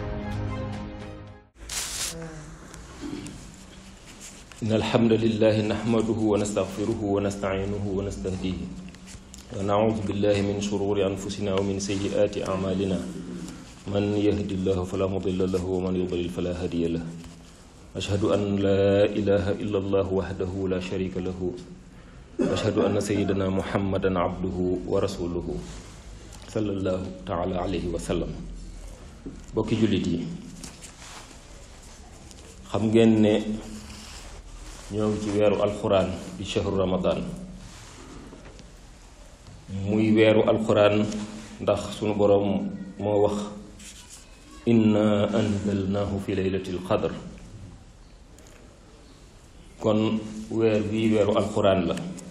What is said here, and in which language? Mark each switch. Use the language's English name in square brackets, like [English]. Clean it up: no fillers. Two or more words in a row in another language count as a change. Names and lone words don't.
[Arabic] إن الحمد لله نحمده ونستغفره ونستعينه ونستهديه ونعوذ بالله من شرور أنفسنا ومن سيئات أعمالنا من يهد الله فلا مضل له ومن يضلل فلا هادي له أشهد أن لا إله إلا الله وحده لا شريك له أشهد أن سيدنا محمدا عبده ورسوله صلى الله تعالى عليه وسلم. [Wolof] bokki jullit yi xam ngeen ne ñoo ngi ci weeru alxuraan di [Arabic] شهر رمضان [Wolof] muy weeru alxuraan ndax sunu boroom moo wax [Arabic] إنا أنزلناه في ليلة القدر [Wolof] kon weer bii weeru alxuraan la.